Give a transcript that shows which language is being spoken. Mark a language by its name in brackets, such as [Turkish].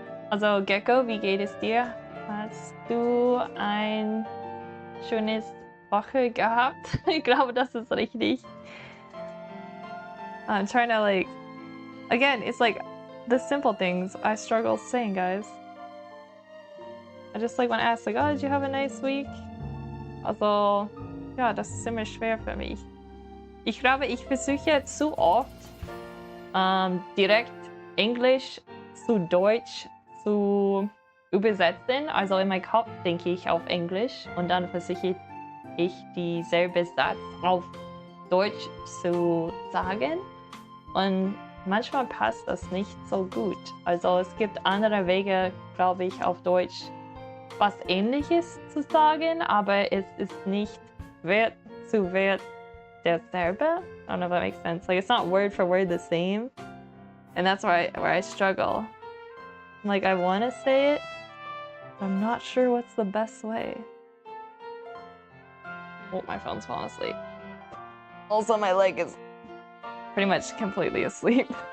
[German] Also, Gecko, wie geht es dir? Hast du ein schönes Woche gehabt? Ich glaube, das ist richtig. [English] I'm trying to like, again, it's like the simple things I struggle saying, guys. I just like want to ask like, oh, did you have a nice week? [German] Also, ja, das ist ziemlich schwer für mich. Ich glaube, ich versuche zu oft direkt Englisch zu Deutsch zu übersetzen. Also in meinem Kopf denke ich auf Englisch und dann versuche ich dieselbe Satz auf Deutsch zu sagen. Und manchmal passt das nicht so gut. Also es gibt andere Wege, glaube ich, auf Deutsch was Ähnliches zu sagen, aber es ist nicht Wert zu Wert derselbe. [English] I don't know if that makes sense. Like it's not word for word the same, and that's where I struggle. Like I want to say it, but I'm not sure what's the best way. Oh, my phone's falling asleep. Also, my leg is pretty much completely asleep.